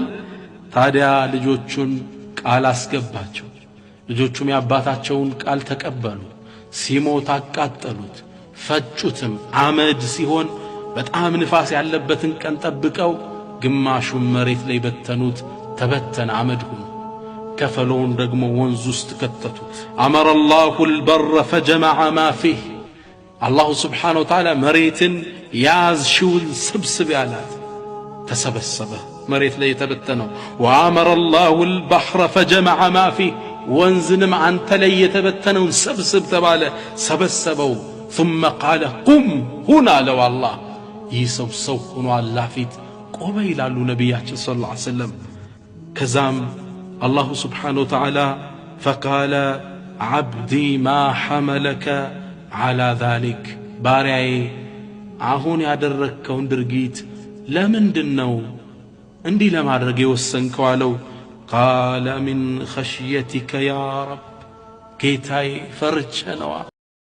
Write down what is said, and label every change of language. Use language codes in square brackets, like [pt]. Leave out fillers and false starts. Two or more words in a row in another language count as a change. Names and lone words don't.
[am] ታዲያ ልጆቹን ቃል አስገባቸው። ልጆቹም ያባታቸውን ቃል ተቀበሉ። ሲሞት አቃጠሉት ፈጩትም። አመድ ሲሆን በጣም ንፋስ ያለበትን ቀን ጠብቀው ግማሹን መሬት ላይ በተኑት። ተበተነ አመድ ሆኖ ከፈለውን ደግሞ ወንዝ ውስጥ ከተቱት። [ar] أمر الله البر فجمع ما فيه الله سبحانه وتعالى [am] መሬትን ያዝሽውን ስብስብ ያላት ተሰበሰበ መሬት ላይ የተበተነው። [ar] وأمر الله البحر فجمع ما فيه [am] ወንዝንም አንተ ላይ የተበተነውን ሰብስብ ተባለ ሰበሰበው። [ar] ثم قال قم هنا لو الله [am] ይሰው ሰው ሆኖ አላህ ፊት ቆመ ይላሉ ነቢያችን [ar] صلى الله عليه وسلم። [am] ከዛም [ar] الله سبحانه وتعالى فقال عبدي ما حملك على ذلك [am] ባሪያዬ አሁን ያደረከውን ድርጊት ለምንድነው እንዲህ ለማድረግ የወሰንከው አለው። [ar] قال من خشيتك يا رب [am] ጌታዬ ፈርቼ ነዋ